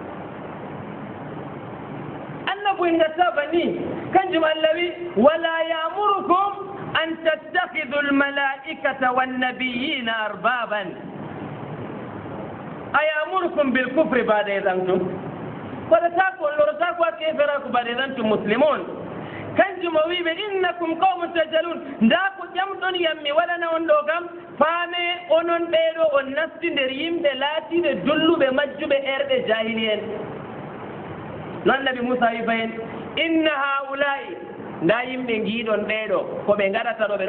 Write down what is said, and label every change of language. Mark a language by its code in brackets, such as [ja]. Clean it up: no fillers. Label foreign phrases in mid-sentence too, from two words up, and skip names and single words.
[ar] annabu [ff] en gattaba ni kanjum Allah wi [ar] ولا يأمركم أن تتخذوا الملائكة والنبيين أربابا أيأمركم بالكفر بعد إذ أنتم [ff] wadatako lorotako keferaku [ar] بعد إذ أنتم مسلمون [ff] kanjum o wiɓe [ar] إنكم قوم تجهلون [ff] nda ko ƴamɗon yammi waɗana on ɗo kam faame onon ɓeeɗo on nasti nder yimɓe laatiɓe dolluɓe majjuɓe erɓe jahili en non nabi Musa wi fayen [ar] إن هؤلاء [ff] nda yimɓe giiɗon ɓeeɗo ko ɓe gaɗata ɗo ɓe